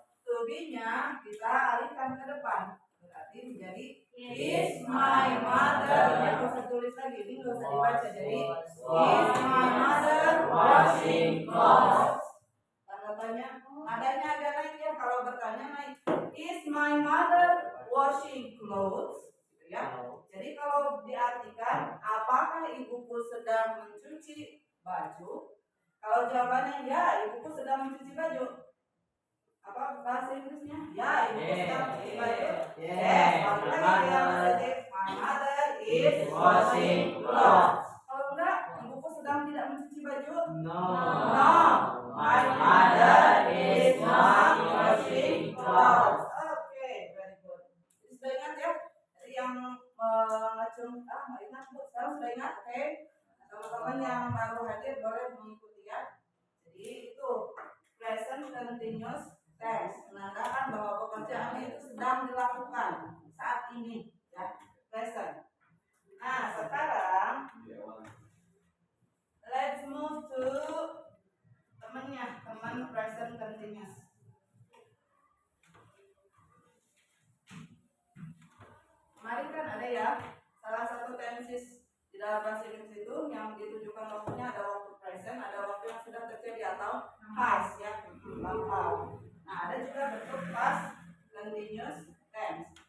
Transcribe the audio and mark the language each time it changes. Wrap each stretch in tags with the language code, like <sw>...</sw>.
<id>To be-nya kita alihkan ke depan, berarti menjadi</id> <en>is my mother.</en> <id>Ini nggak usah tulis lagi, ini nggak usah dibaca.</id> <en>Jadi is my mother washing clothes.</en> <id>Tanda tanya, nadanya agak naik ya. Kalau bertanya naik,</id> <en>is my mother washing clothes?</en> <id>Gitu ya. Jadi kalau diartikan, apakah ibuku sedang mencuci baju? Kalau jawabannya ya, ibuku sedang mencuci baju. Apa bahasa Inggrisnya? Ya, ibuku sedang mencuci baju.</id> <en>Yes.</en> <id>Balik lagi yang positif.</id> <en>My mother is washing clothes.</en> <id>Kalau enggak, ibuku sedang tidak mencuci baju.</id> <en>No. My mother is not washing clothes. Okay, very good.</en> <id>Jadi sudah ingat ya? Jadi yang ngacung, nggak ingat bu. Sekarang sudah ingat, oke? Teman-teman yang baru hadir boleh mengikuti ya. Jadi itu present continuous tense, menandakan bahwa pekerjaan itu sedang dilakukan saat ini, ya.</id> <en>Present.</en> <id>Nah, sekarang</id> <en>let's move to</en> <id>teman present continuous. Kemarin kan ada ya salah satu tenses di dalam bahasa Inggris itu yang ditujukan waktunya ada waktu present, ada waktu yang sudah terjadi atau past ya, lampau. Nah ada juga bentuk past continuous tense.</id>